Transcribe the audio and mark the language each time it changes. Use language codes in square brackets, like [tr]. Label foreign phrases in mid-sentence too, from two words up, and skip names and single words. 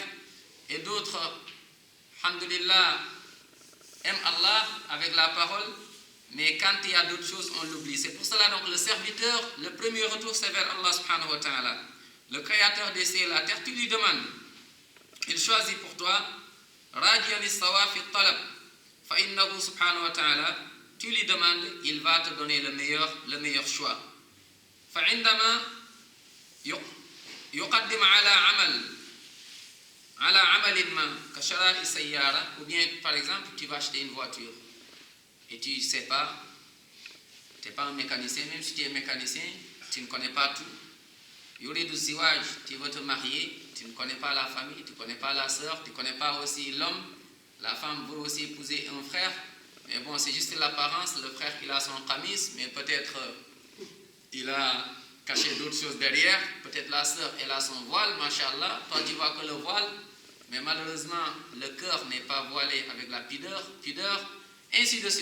[fr] Et d'autres, alhamdulillah, aiment Allah avec la parole, mais quand il y a d'autres choses, on l'oublie. C'est pour cela donc le serviteur, le premier retour, c'est vers Allah [ar] سبحانه وتعالى. [fr] Le créateur des cieux et la terre, tu lui demandes. Il choisit pour toi, [ar] راجيا الصواب في الطلب فإنه سبحانه وتعالى, [fr] tu lui demandes, il va te donner le meilleur choix. [ar] فعندما يقدم على عمل ما كشراء سيارة, [fr] ou bien par exemple, tu vas acheter une voiture et tu ne sais pas, tu n'es pas un mécanicien, même si tu es mécanicien, tu ne connais pas tout. [ar] يريد زواج, [fr] tu veux te marier, tu ne connais pas la famille, tu ne connais pas la sœur, tu ne connais pas aussi l'homme, la femme veut aussi épouser un frère, mais bon, c'est juste l'apparence, le frère il a son qamis, mais peut-être il a caché d'autres choses derrière, peut-être la sœur elle a son voile, mashallah, toi tu vois que le voile, mais malheureusement le cœur n'est pas voilé avec la pudeur, ainsi de suite.